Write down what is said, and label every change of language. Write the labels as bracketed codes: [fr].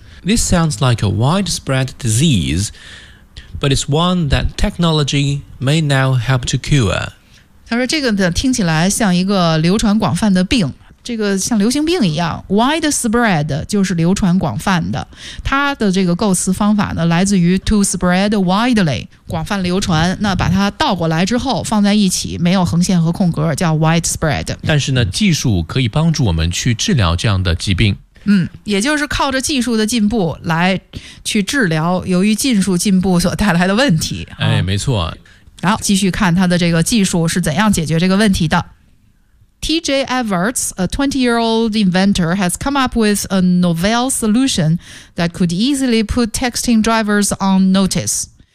[en] This sounds like a widespread diseaseBut it's one that technology may now help to cure. [zh] 他说这个听起来像一个流传广泛的病，这个像流行病一样。 Widespread 就是流传广泛的，它的这个构词方法呢来自于 to spread widely，广泛流传，那把它倒过来之后放在一起，没有横线和空格，叫 widespread。但是呢，技术可以帮助我们去治疗这样的疾病。嗯，也就是靠着技术的进步来去治疗由于技术进步所带来的问题。哎，没错。好，继续看他的这个技术是怎样解决这个问题的。 [en] T.J. Everts, a 20-year-old inventor, has come up with a novel solution that could easily put texting drivers on notice.